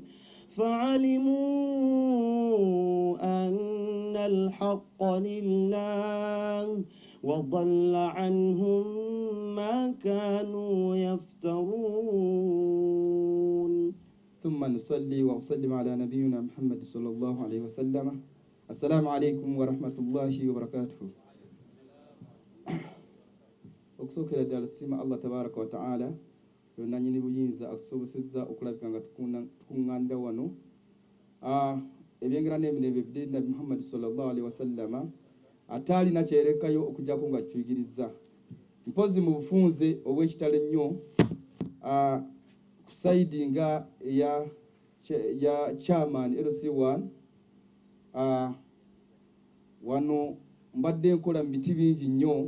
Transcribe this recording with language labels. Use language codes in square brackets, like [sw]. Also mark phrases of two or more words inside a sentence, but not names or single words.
[ar] فعلموا أن الحق لله وضل عنهم ما كانوا يفترون. ثم نصلي وأسلم على نبينا محمد صلى الله عليه وسلم. السلام عليكم ورحمة الله وبركاته. [lg] okusookera ddala tusiima [ar] الله تبارك وتعالى [lg] yonna nnyini buyinza akusobosezza okulabika nga tukuŋŋaanira wano ebyengera n'emirembe ebidde Nabi Muhammad [ar] صلى الله عليه وسلم [lg] ataalina kyerekayo okujjako nga kiyigiriza. Mpozi mu bufunze obw'ekitalo ennyo ku sayidi nga ya chairman LC1 wano mbadde nkola mu biti bingi nnyo.